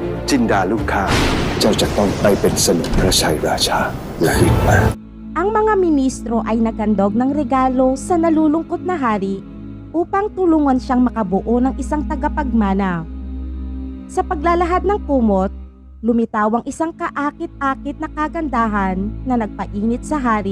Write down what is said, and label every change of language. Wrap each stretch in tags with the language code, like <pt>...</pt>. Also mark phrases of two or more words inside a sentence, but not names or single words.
<th>จินดาลูกข้าเจ้าจะต้องไปเป็นสนมพระชัยราชาและอีกมา</th> <tl>Ang mga ministro ay naghandog ng regalo sa nalulungkot na hari upang tulungan siyang makabuo ng isang tagapagmana. Sa paglalahad ng kumot, lumitaw ang isang kaakit-akit na kagandahan na nagpainit sa hari.</tl>